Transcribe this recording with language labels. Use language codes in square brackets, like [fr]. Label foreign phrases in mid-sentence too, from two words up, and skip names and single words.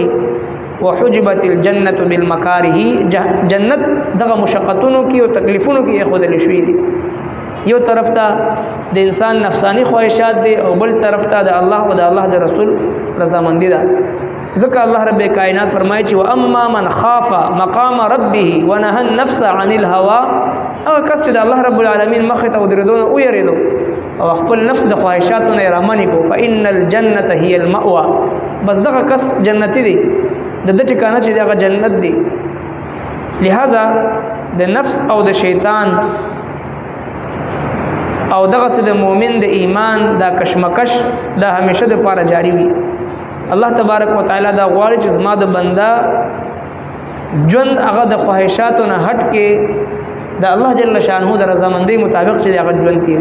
[ar] وحجبت الجنه بالمکاره، [ps] جنت دغه مشقتونو کې او تکلیفونو کې خودل شوې دي. یو طرف ته د انسان نفسانی خواهشات دي او بل طرف ته د الله او د الله د رسول رضامندي ده. ځکه الله رب کائنات فرمایي چې [ar] واما من خاف مقام ربه ونهى النفس عن الهوى، [ps] هغه کس چې د الله [ar] رب العالمین [ps] مخ ته ودرېدو او یریدو او خپل نفس د خواهشاتو نه رامنې کو، [ar] فإن الجنة هي المأوى، [ps] بس دغه کس جنتی دی، د دې ټکانه چې دغه جنت دی. لہذا د نفس او د شیطان او دغه د مؤمن د ایمان دا کشمکش دا همیشه د پاره جاری وي. الله [ar] تبارک وتعالى [ps] دا غواړي چې زما د بندا ژوند هغه د خواهشاتو نه هټ کې د الله جل شانه د رضامندۍ مطابق چې هغه ژوند تیر.